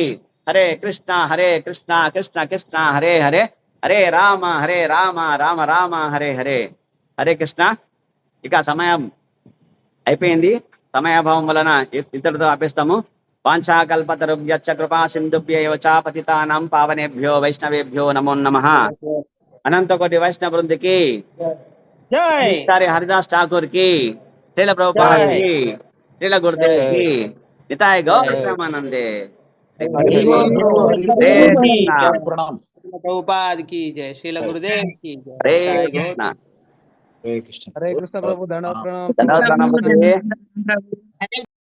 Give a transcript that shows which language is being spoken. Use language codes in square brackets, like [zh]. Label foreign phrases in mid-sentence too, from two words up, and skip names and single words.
[sa] హరే కృష్ణ కృష్ణ కృష్ణ హరే హరే, హరే రామ రామ రామ హరే హరే. [te] హరే కృష్ణ. ఇక సమయం అయిపోయింది. సమయాభావం వలన ఇతరులతో ఆపేస్తాము. [sa] వాంఛాకల్పతరుభ్యశ్చ కృపా సింధుభ్యైవ చ పతితానాం పావనేభ్యో వైష్ణవేభ్యో నమో నమః. [te] అనంతకోటి వైష్ణవ బృందికి జై. హరిదాస్ ఠాకూర్ కి, శ్రీల ప్రభుపాద కి, శ్రీల గురుదేవ్ కి, నితాయ్ గౌర ప్రేమానందే. [hi] ప్రభుపాద की जय, श्रील गुरुदेव की जय. हरे कृष्ण. हरे कृष्ण प्रभु, दंडवत प्रणाम. धन्यवाद।